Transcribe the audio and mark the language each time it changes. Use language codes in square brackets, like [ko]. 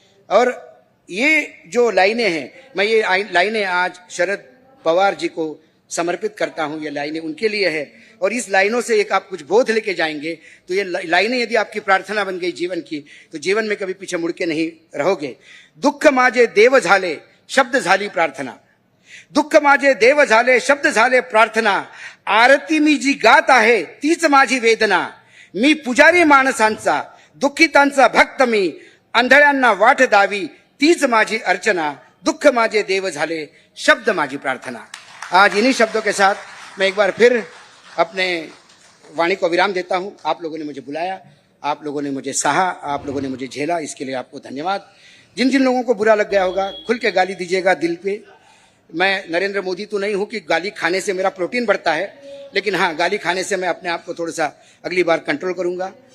[hi] और ये जो लाइनें हैं, मैं ये लाइनें आज शरद पवार जी को समर्पित करता हूं। ये लाइनें उनके लिए है, और इस लाइनों से एक आप कुछ बोध लेके जाएंगे तो ये लाइनें यदि आपकी प्रार्थना बन गई जीवन की, तो जीवन में कभी पीछे मुड़ के नहीं रहोगे। [mr] दुःख माझे देव झाले शब्द झाली प्रार्थना, दुःख माझे देव झाले शब्द झाले प्रार्थना, आरती मी जी गात आहे तीच माझी वेदना, मी पुजारी माणसांचा दुःखितांचा भक्त मी, अंधळ्यांना वाट दावी तीच माझी अर्चना, दुःख माझे देव झाले शब्द माझी प्रार्थना। [hi] आज इन्हीं शब्दों के साथ मैं एक बार फिर अपने वाणी को विराम देता हूं। आप लोगों ने मुझे बुलाया, आप लोगों ने मुझे सहा, आप लोगों ने मुझे झेला, इसके लिए आपको धन्यवाद। जिन जिन लोगों को बुरा लग गया होगा, खुल के गाली दीजिएगा दिल पे। मैं नरेंद्र मोदी तो नहीं हूं कि गाली खाने से मेरा प्रोटीन बढ़ता है, लेकिन हाँ, गाली खाने से मैं अपने आप को थोड़ा सा अगली बार कंट्रोल करूंगा।